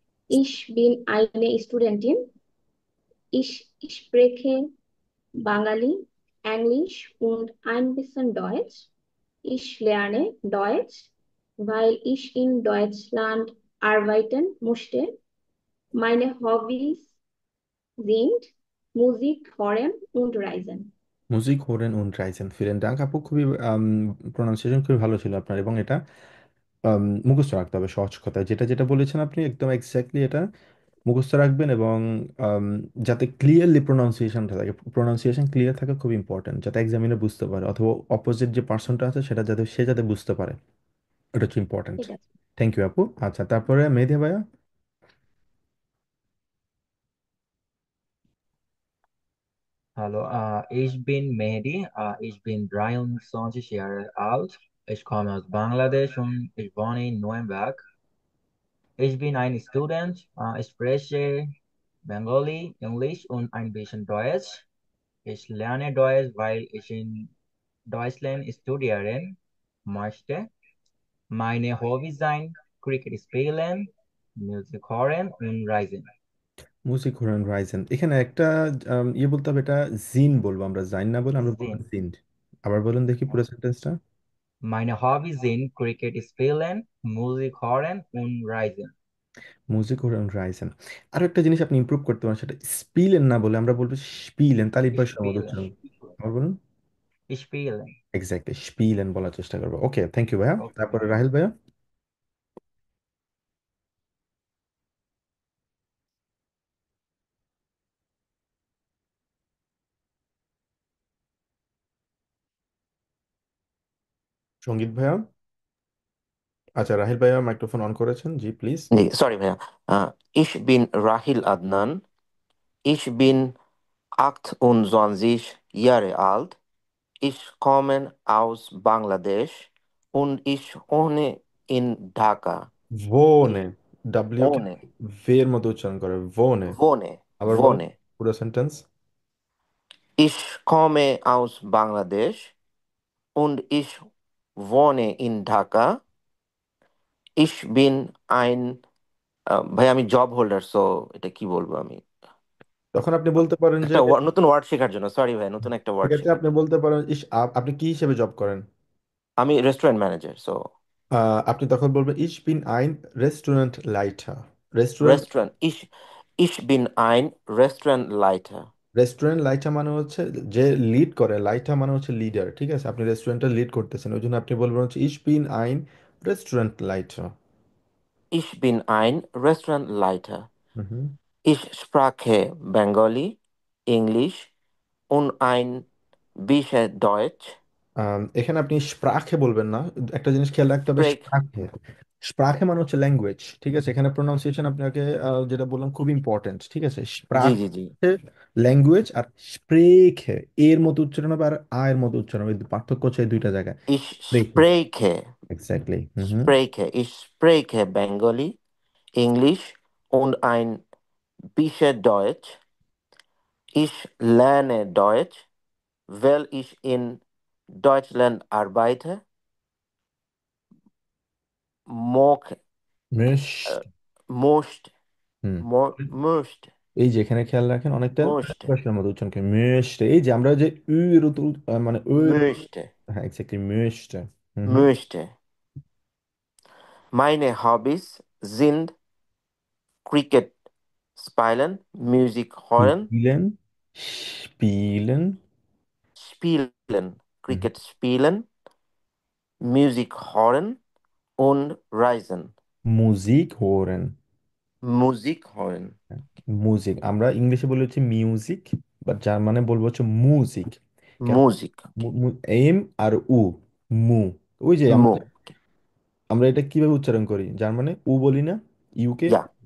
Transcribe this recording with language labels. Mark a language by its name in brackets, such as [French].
[German] Ich bin eine Studentin. Ich spreche Bengali, Englisch und ein bisschen Deutsch. Ich lerne Deutsch, weil ich in Deutschland arbeiten musste. Meine Hobbys sind Musik hören und Reisen. [Bangla] মুজিক হোরেন উন Ryzen, villain dung আপু, খুবই pronunciation খুবই ভালো ছিল আপনার, এবং এটা মুখস্থ রাখতে হবে সহজ কথায়, যেটা যেটা বলেছেন আপনি একদম এক্স্যাক্টলি এটা মুখস্থ রাখবেন, এবং আম, যাতে ক্লিয়ারলি প্রোনাউন্সিয়েশনটা থাকে, প্রোনাউন্সিয়েশন ক্লিয়ার থাকা খুব ইম্পর্টেন্ট, যাতে এক্সামিনে বুঝতে পারে অথবা অপোজিট যে পার্সনটা আছে সেটা যাতে সে যাতে বুঝতে পারে, এটা হচ্ছে ইম্পর্টেন্ট। ঠিক আছে। থ্যাংক ইউ আপু। আচ্ছা, তারপরে মেহেদি ভাইয়া। [German] Hallo, ich bin Mehdi, ich bin 23 Jahre alt, ich komme aus Bangladesch und ich wohne in Nürnberg. Ich bin ein Student, ich spreche Bengali, Englisch und ein bisschen Deutsch. Ich lerne Deutsch, weil ich in Deutschland studieren möchte. Meine Hobbys sind Cricket spielen, Musik hören und Reisen. [Bangla] মুজিক হোরেন Ryzen, এখানে একটা ইয়ে বলতে হবে, এটা জিন বলবো আমরা, জাইন না বলে আমরা বলবো [German] Sinn. [Bangla] জিন্ড। আবার বলুন দেখি পুরো সেন্টেন্সটা। [German] Meine Hobbys sind Cricket spielen, Musik hören und Reisen. মুজিক হোরেন রাইসেন। [Bangla] আরো একটা জিনিস আপনি ইমপ্রুভ করতে পারেন, সেটা স্পিলেন না বলে আমরা বলবো স্পিলেন, তালিবাস সহ [German] Spielen. [Bangla] উচ্চারণ। আবার বলুন। [German] Spielen. [Bangla] এক্স্যাক্টলি, স্পিলেন বলার চেষ্টা করবো। ওকে, থ্যাংক ইউ ভাইয়া। [English] Okay. [Bangla] তারপরে রাহিল ভাইয়া। সঙ্গীত ভাইয়া। আচ্ছা, রাহিল ভাইয়া মাইক্রোফোন অন করেছেন, জি প্লিজ। জি সরি ভাইয়া। [German] Ich bin Rahil Adnan. Ich bin 28 Jahre alt. Ich komme aus Bangladesch und ich wohne in Dhaka. ভোনে, Ich [Bangla] W K [German] wohne, [Bangla] ভের মতো উচ্চারণ করে, ভোনে। [German] wohne, [Bangla] আবার বলেন [German] wohne. [Bangla] পুরো sentence. [German] Ich komme aus Bangladesch und ich wohne in Dhaka. Ich bin ein [Bangla] ভাই আমি job holder, so এটা কি বলবো আমি, তখন আপনি বলতে পারেন যে, একটা নতুন ওয়ার্ড শেখার জন্য, সরি ভাই, নতুন একটা ওয়ার্ড সেক্ষেত্রে শেখার আপনি জন্য। বলতে পারেন আপনি কি হিসেবে জব করেন। আমি রেস্টুরেন্ট ম্যানেজার, সো আপনি তখন বলবেন ইশ বিন আইন restaurant lighter. Restaurant, [German] রেস্টুরেন্ট ich bin ein Restaurantleiter. [Bangla] Restaurant লাইটা মানে হচ্ছে যে লিড করে, লাইটা মানে হচ্ছে লিডার, ঠিক আছে। আপনি রেস্টুরেন্টটা লিড করতেছেন, ওই জন্য আপনি বলবেন হচ্ছে ইশ বিন আইন restaurant lighter. [German] Ich bin ein Restaurantleiter. [Bangla] হুম। [German] Ich spreche Bengali, English und ein bisschen Deutsch. [Bangla] এখানে আপনি স্প্রাখে বলবেন না, একটা জিনিস খেয়াল রাখতে হবে, [German] Sprech, [Bangla] স্প্রাখে। স্প্রাখে মানে হচ্ছে ল্যাঙ্গুয়েজ, ঠিক আছে। এখানে প্রোনাউন্সিয়েশন আপনাকে যেটা বললাম খুব ইম্পর্টেন্ট, ঠিক আছে। জি [German] স্প্রাখ [Bangla] জি জি। ল্যাঙ্গুয়েজ, আর স্প্রেখে এর মতো উচ্চারণ হবে আর আয়ের মতো উচ্চারণ হবে, পার্থক্য হচ্ছে এই দুইটা জায়গায়। [German] Ich স্প্রেখে, spreche, [Bangla] exactly. Hmm hmm. [German] ich spreche Bengali, English und ein bisschen Deutsch. Ich lerne Deutsch, weil ich in Deutschland arbeite. Mock, মিষ্ট। most, [Bangla] হুম। [German] most, [Bangla] এই যে এখানে খেয়াল রাখেন, অনেকটা [German] most, [Bangla] প্রশ্নের মতো উচ্চারণ করে মিষ্ট। এই যে আমরা যে উ এর মানে ও এর, [German] möchte, [Bangla] হ্যাঁ এক্স্যাক্টলি মিষ্ট। হুম হুম। [German] möchte. Meine Hobbys sind Cricket spielen, Musik hören, স্পিলেন, স্পিলেন, spielen, Cricket spielen, Musik hören und reisen. মুজিক হোরেন। Musik hören, [Bangla] music আমরা ইংলিশে বলে হচ্ছে মিউজিক, বাট জার্মানে বলবো হচ্ছে মুজিক। কেন? [German] Musik, [Bangla] এম আর উ, মু। ওই যে আমরা [German] Mu, [Bangla] আমরা এটা কিভাবে উচ্চারণ করি জার্মানে, উ বলি না, ইউকে। [German] ja,